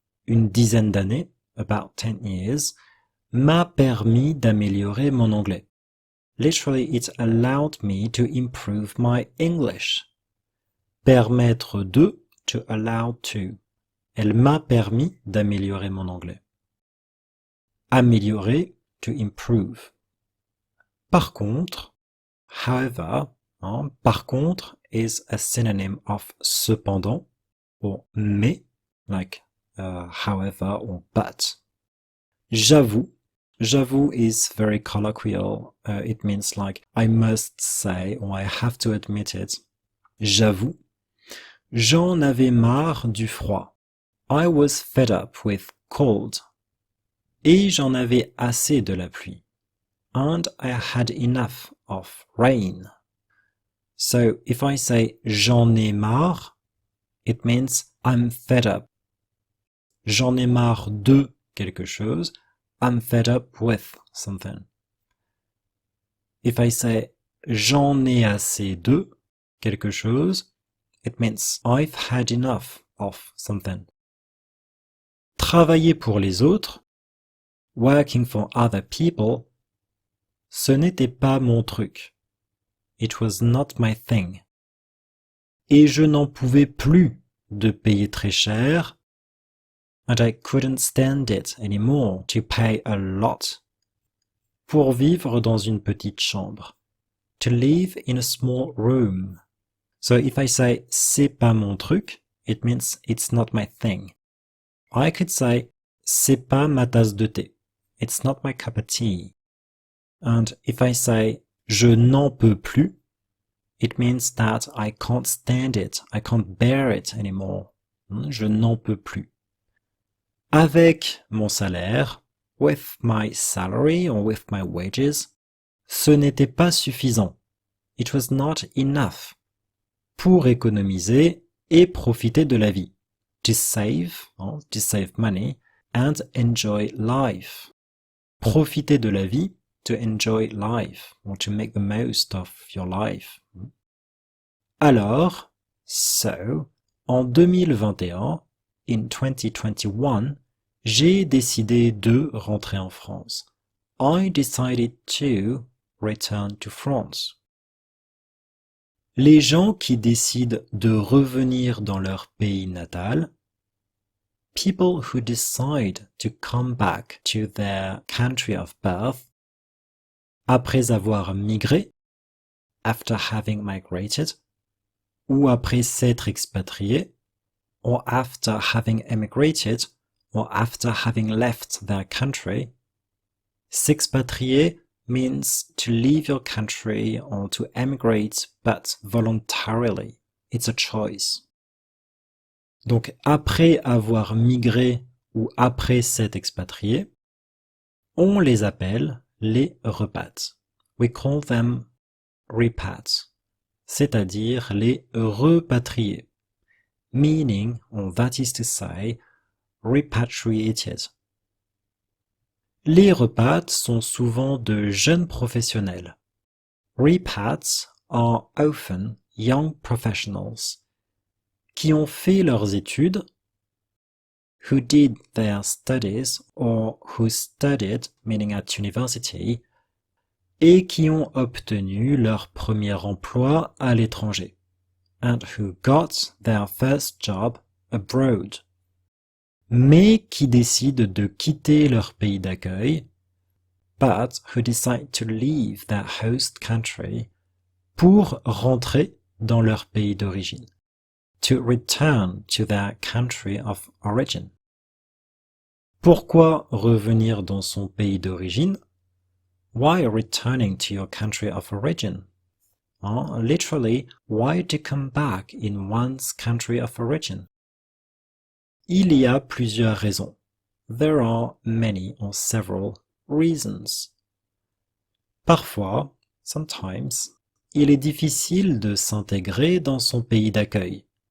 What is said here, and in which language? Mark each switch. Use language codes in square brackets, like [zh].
[fr] Une dizaine d'années, [en] about 10 years, [fr] m'a permis d'améliorer mon anglais. [en] Literally, it allowed me to improve my English. Permettre de, to allow to. [fr] Elle m'a permis d'améliorer mon anglais. [en] Améliorer, to improve. Par contre, however, par contre is a synonym of cependant, or mais, like however or but. J'avoue. J'avoue is very colloquial. It means like I must say or I have to admit it. [fr] J'avoue. J'en avais marre du froid. [en] I was fed up with cold. [fr] Et j'en avais assez de la pluie. [en] And I had enough of rain. So if I say [fr] j'en ai marre, [en] it means I'm fed up. [fr] J'en ai marre de quelque chose. [en] I'm fed up with something. If I say [fr] j'en ai assez de quelque chose, [en] it means I've had enough of something. [fr] Travailler pour les autres, [en] working for other people, [fr] ce n'était pas mon truc. [en] It was not my thing. [fr] Et je n'en pouvais plus de payer très cher, [en] and I couldn't stand it anymore to pay a lot. [fr] Pour vivre dans une petite chambre. [en] To live in a small room. So if I say [fr] c'est pas mon truc, [en] it means it's not my thing. I could say [fr] c'est pas ma tasse de thé. [en] It's not my cup of tea. And if I say [fr] je n'en peux plus, [en] it means that I can't stand it. I can't bear it anymore. [fr] Je n'en peux plus. Avec mon salaire, [en] with my salary or with my wages, [fr] ce n'était pas suffisant. [en] It was not enough. [fr] Pour économiser et profiter de la vie. [en] To save money and enjoy life. [fr] Profiter de la vie, [en] to enjoy life, or to make the most of your life. [fr] Alors, so, en 2021, in 2021, j'ai décidé de rentrer en France. [en] I decided to return to France. [fr] Les gens qui décident de revenir dans leur pays natal, [en] people who decide to come back to their country of birth, [fr] après avoir migré, [en] after having migrated, [fr] ou après s'être expatrié, [en] or after having emigrated, or after having left their country. S'expatrier means to leave your country or to emigrate, but voluntarily. It's a choice. [fr] Donc, après avoir migré ou après s'être expatrié, on les appelle les repats. [en] We call them repats, [fr] c'est-à-dire les repatriés. [en] Meaning, or that is to say, repatriated. [fr] Les repats sont souvent de jeunes professionnels. [en] Repats are often young professionals [fr] qui ont fait leurs études, [en] who did their studies or who studied, meaning at university, [fr] et qui ont obtenu leur premier emploi à l'étranger, [en] and who got their first job abroad, [fr] mais qui décident de quitter leur pays d'accueil, [en] but who decide to leave their host country [fr] pour rentrer dans leur pays d'origine, [en] to return to their country of origin. [fr] Pourquoi revenir dans son pays d'origine? [en] Why returning to your country of origin? Literally, why to come back in one's country of origin? [fr] Il y a plusieurs raisons. [en] There are many or several reasons. [fr] Parfois, sometimes, il est difficile de s'intégrer dans son pays d'accueil.